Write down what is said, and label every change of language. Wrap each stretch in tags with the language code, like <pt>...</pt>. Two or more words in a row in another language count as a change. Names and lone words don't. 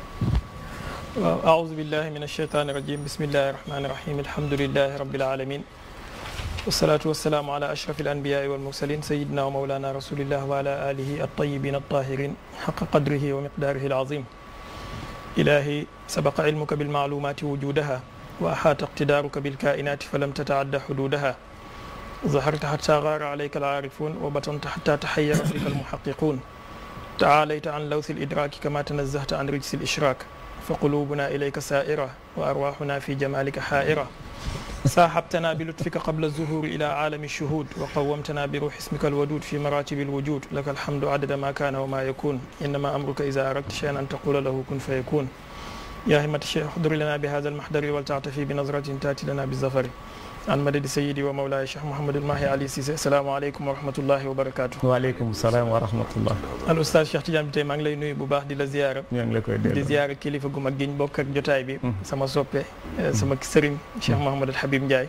<ar>وأعوذ بالله من الشيطان الرجيم بسم الله الرحمن الرحيم الحمد لله رب العالمين والصلاة والسلام على أشرف الأنبياء والمرسلين سيدنا ومولانا رسول الله وعلى آله الطيبين الطاهرين حق قدره ومقداره العظيم إلهي سبق علمك بالمعلومات وجودها وأحاط اقتدارك بالكائنات فلم تتعد حدودها ظهرت حتى غار عليك العارفون و بطنت حتى تحير فيك المحققون تعاليت عن لوث الإدراك كما تنزهت عن رجس الإشراك فقلوبنا إليك سائرة وأرواحنا في جمالك حائرة صاحبتنا بلطفك قبل الظهور إلى عالم الشهود وقومتنا بروح اسمك الودود في مراتب الوجود لك الحمد عدد ما كان وما يكون إنما أمرك إذا أردت شيئا أن تقول له كن فيكون يا همة الشيخ احضري لنا بهذا المحضر ولتأت بنظرة تأتي لنا بظفر عن مدد سيدي ومولاي الشيخ Mouhamadul Mahi Ali Cissé السلام عليكم ورحمة الله وبركاته. وعليكم السلام ورحمة الله.</ar> <wo>al oustaz Cheikh Tidiane bi tey maa ngi lay nuyu bu baax di la ziyaara. ñoo ngi la koy delloo di ziyaara kilifa gu mag giñ bokk ak jotaay bi. sama soppe sama sëriñ cheikh Mouhamadul Habib Ndiaye.</wo>